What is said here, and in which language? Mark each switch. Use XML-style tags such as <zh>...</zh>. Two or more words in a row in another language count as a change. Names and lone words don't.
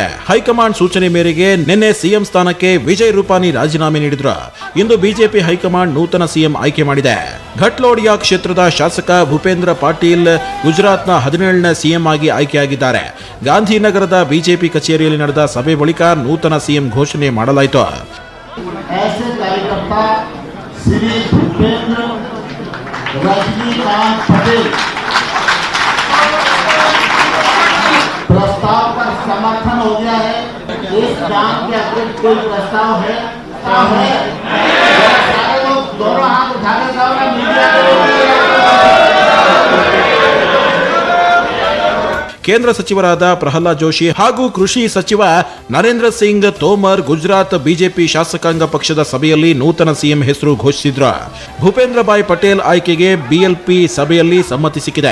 <kn>ಹೈಕಮಾಂಡ್ ಸೂಚನೆ ಮೇರೆಗೆ ನಿನ್ನೆ ಸಿಎಂ ಸ್ಥಾನಕ್ಕೆ ವಿಜಯ್ ರೂಪಾನಿ ರಾಜೀನಾಮೆ ನೀಡಿದ್ರು. ಇಂದು ಬಿಜೆಪಿ ಹೈಕಮಾಂಡ್ ನೂತನ ಸಿಎಂ ಆಯ್ಕೆ ಮಾಡಿದೆ. ಘಟ್ಲೋಡಿಯಾ ಕ್ಷೇತ್ರದ ಶಾಸಕ ಭೂಪೇಂದ್ರ ಪಾಟೀಲ್ ಗುಜರಾತ್ನ 17ನೇ ಸಿಎಂ ಆಗಿ ಆಯ್ಕೆಯಾಗಿದ್ದಾರೆ. ಗಾಂಧಿನಗರದ ಬಿಜೆಪಿ ಕಚೇರಿಯಲ್ಲಿ ನಡೆದ ಸಭೆ ಬಳಿಕ ನೂತನ ಸಿಎಂ ಘೋಷಣೆ ಮಾಡಲಾಯಿತು.</kn> <hi>श्री भूपेंद्र रजनीकांत पटेल प्रस्ताव पर समर्थन हो गया है. इस काम के अतिरिक्त कोई प्रस्ताव है? सारे लोग दोनों हाथ उठाकर जाओ ना मीडिया.</hi> <kn>ಕೇಂದ್ರ ಸಚಿವರಾದ ಪ್ರಹ್ಲಾದ್ ಜೋಶಿ ಹಾಗೂ ಕೃಷಿ ಸಚಿವ ನರೇಂದ್ರ ಸಿಂಗ್ ತೋಮರ್ ಗುಜರಾತ್ ಬಿಜೆಪಿ ಶಾಸಕಾಂಗ ಪಕ್ಷದ ಸಭೆಯಲ್ಲಿ ನೂತನ ಸಿಎಂ ಹೆಸರು ಘೋಷಿಸಿದ್ರು. ಭೂಪೇಂದ್ರ ಭಾಯ್ ಪಟೇಲ್ ಆಯ್ಕೆಗೆ ಬಿಎಲ್ಪಿ ಸಭೆಯಲ್ಲಿ ಸಮ್ಮತಿ ಸಿಕ್ಕಿದೆ.</kn>